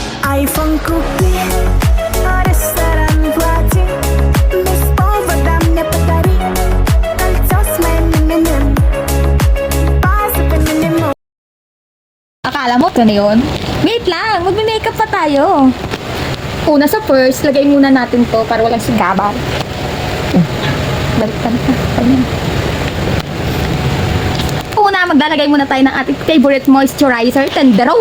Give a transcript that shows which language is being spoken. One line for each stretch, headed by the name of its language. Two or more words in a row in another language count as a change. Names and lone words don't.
Russian: iPhone купи, ресторан плати, без повода мне подари кольцо с моим именем, позови минимум.
Filipino: Akala mo, ito na yun? Wait lang, magme-makeup pa tayo. Una sa first, lagay muna natin to para walang sigaban. Baliktad na. Ayan. Una, maglalagay muna tayo ng ating
English: favorite moisturizer,
Filipino: Tendero.